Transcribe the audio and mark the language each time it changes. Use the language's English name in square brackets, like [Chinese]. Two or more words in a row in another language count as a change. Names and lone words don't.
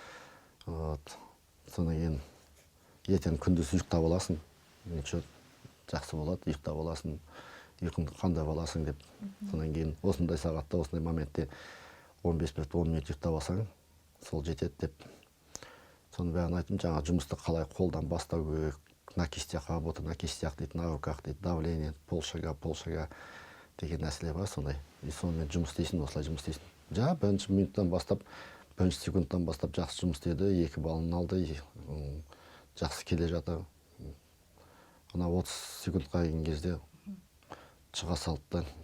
[Kazakh] Содан кейін ертең күндіз ұйықтап аласың, ничего, жақсы болады, ұйықтап аласың, ұйқыңды қандай аласың деп. Содан кейін осындай сағатта, осындай моментте 15 минут ұйықтап алсаң, сол жетеді деп. Соны бәрін айттым, жаңа жұмысты қалай қолдан бастау керек, [Russian] на кистях работа, на кистях дейді, на руках дейді, давление, полшага [Kazakh] деген нәрселер бар сондай. И сонымен жұмыс істейсің, осылай жұмыс істейсің. Жаңа бірінші минуттан бастап, бірінші секундтан бастап жақсы жұмыс істеді, 2 балын алды, жақсы келе жатыр. Ана 30 секундқа келген кезде шыға салды.